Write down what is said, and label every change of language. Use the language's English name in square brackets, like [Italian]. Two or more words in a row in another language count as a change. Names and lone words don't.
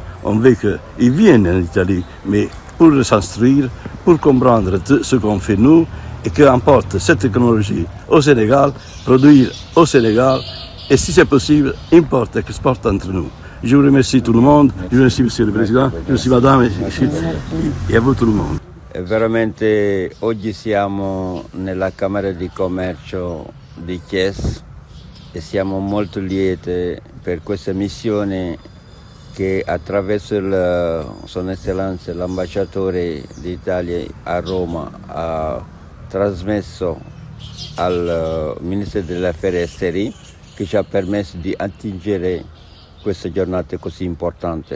[French] On veut qu'ils viennent en Italie, mais pour s'instruire, pour comprendre ce qu'on fait nous, et qu'importe cette technologie au Sénégal, produire au Sénégal, et si c'est possible, importe et exporte entre nous. Je vous remercie tout le monde, je vous remercie Monsieur le Président, je vous remercie Madame [Italian] e a voi tutto il mondo. Veramente oggi siamo nella Camera di Commercio di Thiès e siamo molto lieti per questa missione che attraverso Son Eccellenza l'ambasciatore d'Italia a Roma ha trasmesso al Ministro delle Affari Esteri, che ci ha permesso di attingere questa giornata così importante.